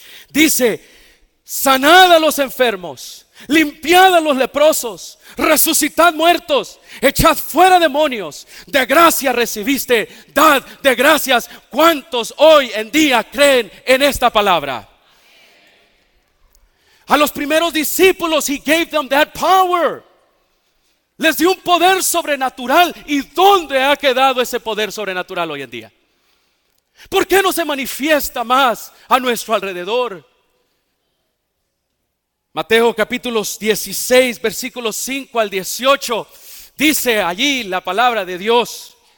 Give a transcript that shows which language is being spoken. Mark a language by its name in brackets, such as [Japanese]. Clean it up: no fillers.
[Spanish] Dice, sanad a los enfermos, limpiad a los leprosos, resucitad muertos, echad fuera demonios. De gracia recibiste, dad de gracias. ¿Cuántos hoy en día creen en esta palabra? A los primeros discípulos, [English] He gave them that power. [Spanish] Les dio un poder sobrenatural. ¿Y dónde ha quedado ese poder sobrenatural hoy en día? ¿Por qué no se manifiesta más a nuestro alrededor? Mateo capítulo 16, versículos 5 al 18. Dice allí la palabra de Dios.